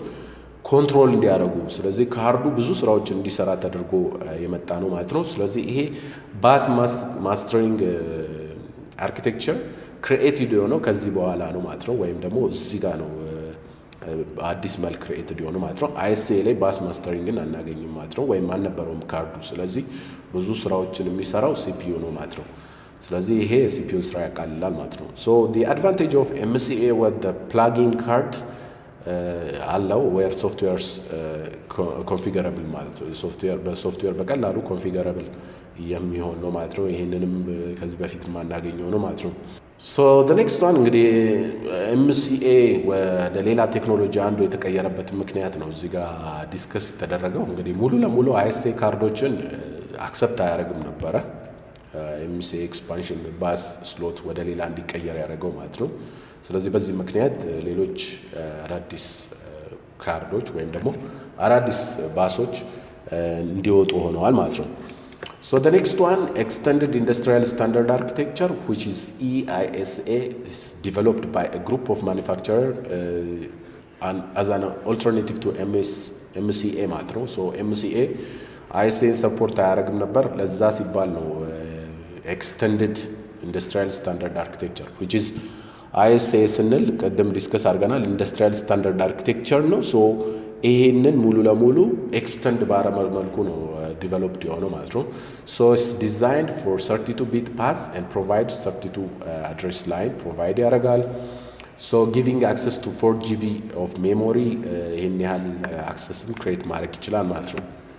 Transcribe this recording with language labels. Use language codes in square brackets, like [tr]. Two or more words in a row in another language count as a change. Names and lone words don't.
[am] ኮንትሮል እንዲያደርጉ፣ ስለዚህ ካርዱ ብዙ ስራዎችን እንዲሰራ ተደርጎ የመጣ ነው ማለት ነው። ስለዚህ ይሄ ባስ ማስተሪንግ አርኪቴክቸር ክሪኤትድ የሆነው ከዚህ በኋላ ነው ማለት ነው። ወይም ደግሞ እዚህ ጋር ነው አዲስ መልክ ክሪኤትድ የሆነው ማለት ነው። አይኤስኤ ላይ ባስ ማስተሪንግን አናገኝም ማለት ነው፣ ወይም አልነበረውም ካርዱ። ስለዚህ ብዙ ስራዎችን የሚሰራው ሲፒዩ ነው ማለት ነው። ስለዚህ ይሄ የሲፒዩ ስራ ያቃልላል ማለት ነው። ሶ [en] the advantage of MCA with the plug-in card [am] አለው [en] ware softwares configurable [am] ማለት ነው። በሶፍትዌር በቀላሉ ኮንፊገረብል የሚሆን ነው ማለት ነው። ይሄንንም ከዚህ በፊት የማናገኘው ነው ማለት ነው። ሶ [en] the next one [am] እንግዲህ MCA ወደ ሌላ ቴክኖሎጂ አንዱ የተቀየረበት ምክንያት ነው እዚህ ጋር ዲስከስ የተደረገው። እንግዲህ ሙሉ ለሙሉ አይኤስኤ ካርዶችን አክሰፕት አያደርግም ነበረ። MCA ኤክስፓንሽን ባስ ስሎት ወደ ሌላ እንዲቀየር ያደረገው ማለት ነው። ስለዚህ በዚህ ምክንያት ሌሎች አዳዲስ ካርዶች ወይም ደግሞ አዳዲስ ባሶች እንዲወጡ ሆነዋል ማለት ነው። [en] So the next one, extended industrial standard architecture, which is EISA, is developed by a group of manufacturers and as an alternative to MCA [am] ማለት ነው። [en] So MCA ISA [am] ሰፖርት አያደርግም ነበር። ለዛ ሲባል ነው [en] extended industrial standard architecture, which is ISA [am] ስንል ቀደም ዲስከስ አድርገናል [en] industrial standard architecture [am] ነው። ሶ ይሄንን ሙሉ ለሙሉ ኤክስተንድ ባረመል መልኩ ነው ዲቨሎፕድ የሆነው ማለት ነው። [en] so it's designed for 32 bit bus and provide 32 address line [am] ፕሮቫይድ ያደርጋል። [en] so giving access to 4 GB of memory [am] ይሄን ያህል አክሰስን ክሬት ማድረግ ይችላል ማለት ነው።